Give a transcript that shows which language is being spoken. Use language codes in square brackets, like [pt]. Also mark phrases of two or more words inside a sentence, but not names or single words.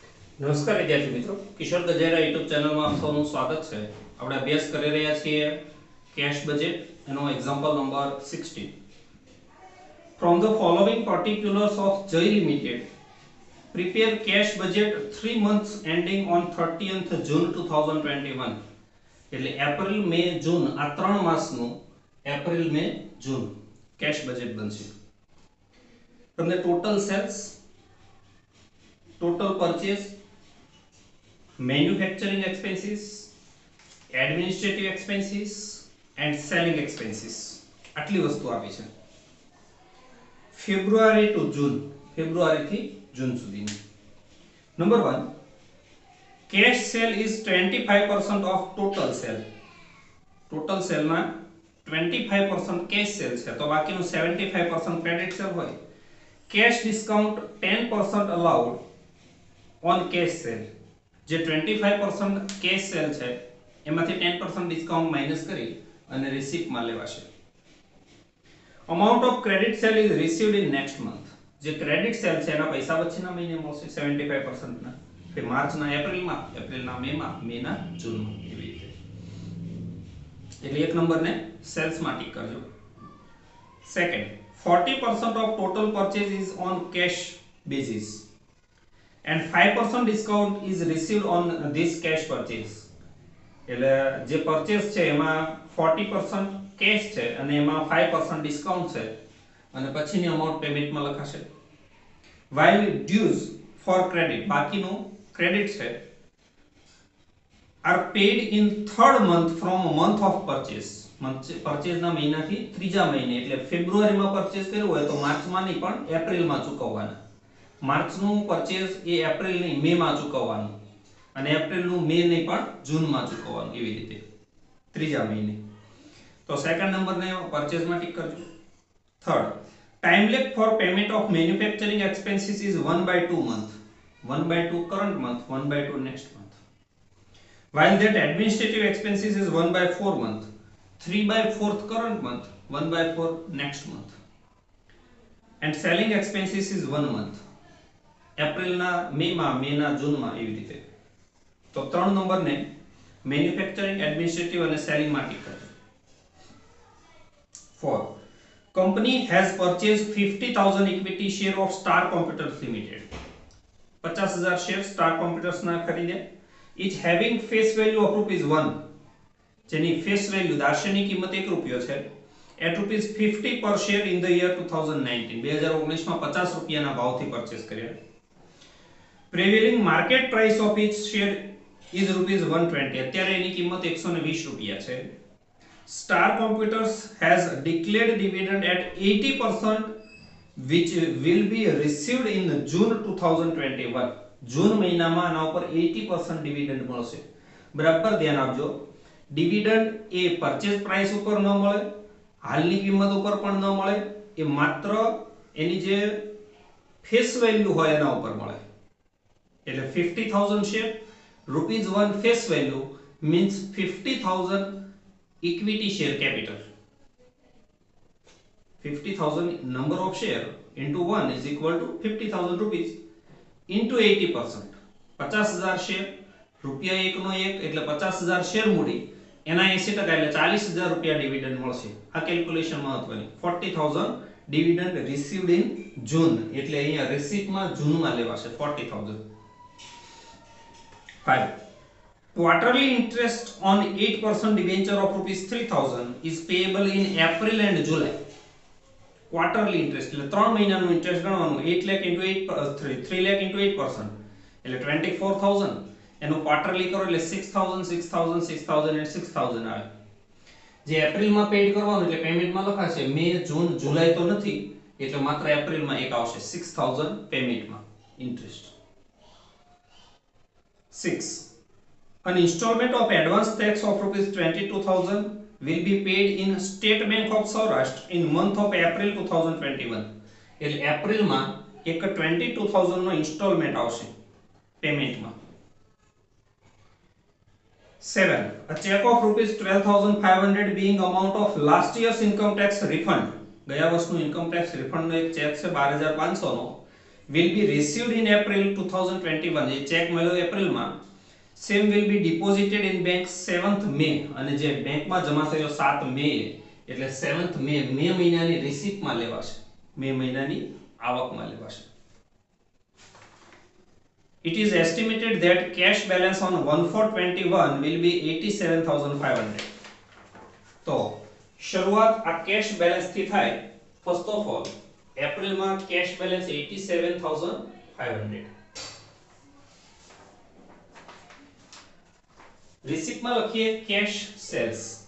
[gu] નમસ્કાર વિદ્યાર્થી મિત્રો, કિશોર ગજેરા યુટ્યુબ ચેનલમાં આપ સૌનું સ્વાગત છે. આપણે અભ્યાસ કરી રહ્યા છીએ [en] cash budget [gu] એનો [en] example number [gu] 16. [en] from the following particulars of Jai Limited, prepare cash budget 3 months ending on 30th June 2021. [gu] એટલે એપ્રિલ મે જૂન આ 3 માસનું એપ્રિલ મે જૂન કેશ બજેટ બનશે. તમને [en] total sales, total purchase, manufacturing expenses, administrative expenses and selling expenses [gu] આટલી વસ્તુ આપી છે [en] February to June, [gu] ફેબ્રુઆરી થી જૂન સુધીની. નંબર 1, [en] cash sale is 25% of total sale. [gu] ટોટલ સેલમાં 25% [en] cash sale [gu] છે તો બાકીનું 75% [en] credit sale [gu] હોય. [en] cash discount 10% allowed on cash sale. [gu] જે 25% [en] cash sale [gu] છે એમાંથી 10% ડિસ્કાઉન્ટ માઈનસ કરી અને રિસીપ્ટમાં લેવાશે. [en] amount of credit sale is received in next month. [gu] જે [en] credit sale [gu] છે એના પૈસા પછીના મહિને મળશે 75% ના, કે માર્ચના એપ્રિલમાં, એપ્રિલના મેમાં, મેના જૂનમાં, એવી રીતે. એટલે એક નંબરને સેલ્સમાં ટીક કરજો. [en] second, 40% of total purchase is on cash basis and 5% discount is received on this cash purchase. [gu] એટલે જે પરચેસ છે એમાં 40% કેશ છે અને એમાં 5% ડિસ્કાઉન્ટ છે અને પછીની અમાઉન્ટ પેમેન્ટમાં લખાશે. [en] while dues for credit, [gu] બાકીનું ક્રેડિટ છે, [en] are paid in third month from month of purchase. [gu] પરચેસના મહિનાથી ત્રીજા મહિને, એટલે ફેબ્રુઆરીમાં પરચેસ કર્યું હોય તો માર્ચમાં નહીં પણ એપ્રિલમાં ચૂકવવાના. માર્ચનું પરચેસ એ એપ્રિલની મેમાં ચૂકવવાનું અને એપ્રિલનું મે નહીં પણ જૂનમાં ચૂકવવાનું, એવી રીતે ત્રીજા મહિને. તો સેકન્ડ નંબરને પરચેસમાં ટીક કરજો. [en] third, time lag for payment of manufacturing expenses is 1/2 month. 1/2 current month, 1/2 next month. while that administrative expenses is 1/4 month, 3/4 current month, 1/4 next month. and selling expenses is 1 month. [gu] એપ્રિલના મેમાં, મેના જૂનમાં, એવી રીતે. તો 3 નંબરને મેન્યુફેક્ચરિંગ, એડમિનિસ્ટ્રેટિવ અને સેલિંગમાં ટીક કરજો. [en] 4, company has purchase 50,000 equity share of Star Computers Limited. [gu] 50,000 શેર સ્ટાર કોમ્પ્યુટર્સના ખરીદ્યા. [en] each having face value of ₹1, [gu] જેની [en] face value [gu] દાર્શનિક કિંમત ₹1 છે, [en] at ₹50 per share in the year 2019. [gu] 2019 માં 50 રૂપિયાના ભાવથી પરચેસ કર્યા. [en] prevailing market price of each share is ₹120. [gu] અત્યારે એની કિંમત 120 રૂપિયા છે. [en] Star Computers has declared dividend at 80% which will be received in June 2021. [gu] જૂન મહિનામાં આના ઉપર 80% ડિવિડન્ડ મળશે. બરાબર ધ્યાન આપજો. ડિવિડન્ડ એ [en] purchase price [gu] ઉપર ન મળે, હાલની કિંમત ઉપર પણ ન મળે, એ માત્ર એની જે [en] face value [gu] હોય એના ઉપર મળે. [en] એટલે 50,000 share, ₹1 face value means 50,000 equity share capital. 50,000 number of share into 1 is equal to 50,000 rupees into 80%. [gu] 50,000 શેર, ₹1 નો 1 એટલે 50,000 શેર મૂડી, એના 80% એટલે 40,000 રૂપિયા ડિવિડન્ડ મળશે. આ કેલ્ક્યુલેશન મહત્વની. 40,000 [en] dividend received in June, [gu] એટલે અહીંયા રિસીપ્ટમાં જૂનમાં લેવાશે 40,000. 5, [en] quarterly interest on 8% debenture of ₹3,000 is payable in April and July. quarterly interest [gu] એટલે 3 મહિનાનું ઇન્ટરેસ્ટ ગણવાનું. 8 લાખ into 3 લાખ into 8% એટલે 24,000. એનું ક્વાર્ટરલી કરો એટલે 6,000 6,000 6,000 and 6,000 આવે. જે એપ્રિલમાં પેડ કરવાનું એટલે પેમેન્ટમાં લખાશે. મે, જૂન, જુલાઈ તો નથી એટલે માત્ર એપ્રિલમાં એક આવશે 6,000 પેમેન્ટમાં ઇન્ટરેસ્ટ. 6, [en] an installment of advance tax of ₹22,000 will be paid in State Bank of Saurashtra in month of April 2021. [gu] એટલે એપ્રિલમાં એક 22,000 નો ઇન્સ્ટોલમેન્ટ આવશે પેમેન્ટમાં. 7, [en] a check of ₹12,500 being amount of last year's income tax refund. [gu] ગયા વર્ષનું [en] income tax [gu] રિફંડનો એક ચેક છે 12,500 નો, [en] will be received in April 2021 [gu] જે ચેક મળ્યો એપ્રિલમાં [en] same will be deposited in bank 7th May [gu] અને જે બેંકમાં જમા થયો 7 મે એટલે 7th મે મહિનાની રિસીપ્ટમાં લેવાશે મે મહિનાની આવકમાં લેવાશે. [en] It is estimated that cash balance on 1/4/21 will be 87,500. [gu] તો શરૂઆત આ [en] cash balance [gu] થી થાય. [en] first of all એપ્રિલમાં cash balance 87,500. [gu] રિસીપ્ટમાં લખીએ [en] cash sales.